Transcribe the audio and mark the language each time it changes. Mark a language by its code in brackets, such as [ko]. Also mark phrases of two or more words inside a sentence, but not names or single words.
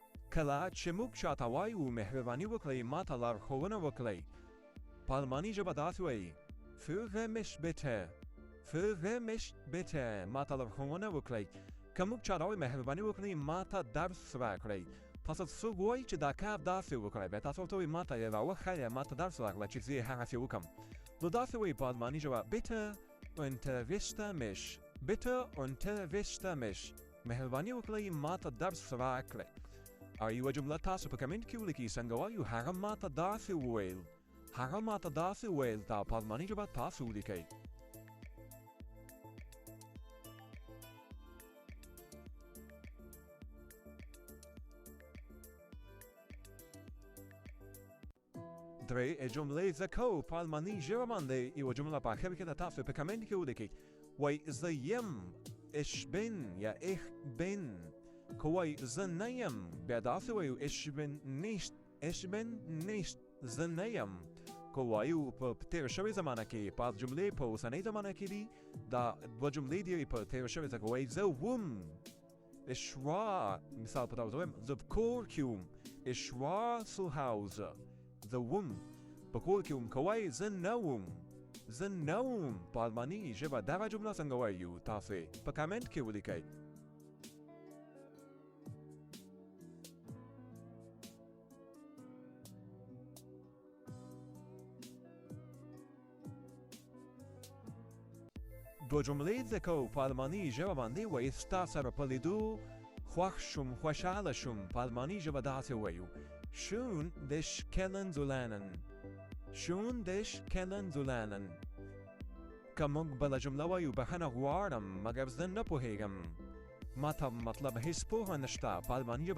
[ps] کله چې موږ چاته وایو مهرباني وکړئ ما ته لارښوونه وکړئ په الماني ژبه داسې وایي [de] führe mich bitte führe mich bitte [ps] ما ته لارښوونه وکړئ که موږ چاته وایو مهرباني وکړئ ما ته درس راکړئ تاسو څوک وایي چې دا کار داسې وکړئ بیا تاسو ورته وایي ما ته یې راوښیه ما ته درس راکړه چې زه یې هغسې وکړم نو داسې وایي په الماني ژبه [de] bitte unterrichte mich bitte unterrichte mich [ps] مهرباني وکړئ ما ته درس راکړئ او یوه جمله تاسو په کمنټ کې ولیکئ څنګه وایو هغه ما ته داسې وویل هغه ما ته داسې ویل دا په الماني ژبه تاسو ولیکئ درې جملې زده کوو په الماني ژبه باندې یوه جمله په اخر کې د تاسو په کمنټ کې ولیکئ وایي زه یم [de] ich bin [ps] یا [de] ich bin [ps] که وایي زه نه یم بیا داسې وایو [de] ich bin nicht [ps] زه نه یم که وایو په تېره شوې زمانه کې بعض جملې په اوسنۍ زمانه کې دي دا دوه جملې دي په تېره شوې زمانه کې وایي زه وم [de] ich war [ps] مثال په توګه وایم زه په کور کې وم [de] ich war zu Hause [ps] زه وم په کور کې وم که وایي زه نه وم زه نه وم په الماني ژبه دغه جمله څنګه وایو تاسې په کمنټ کې ولیکئ دوه جملې زده کوو په الماني ژبه باندې وایي ستا سره په لیدو خوښ شوم خوشحاله شوم په الماني ژبه داسې وایو [de] schön dich kennenzulernen schön dich [ps] kennenzulernen که موږ بله جمله وایو بخښنه غواړم مګر زه نه پوهېږم ما ته مطلب هیڅ پوهه نشته په الماني ژبه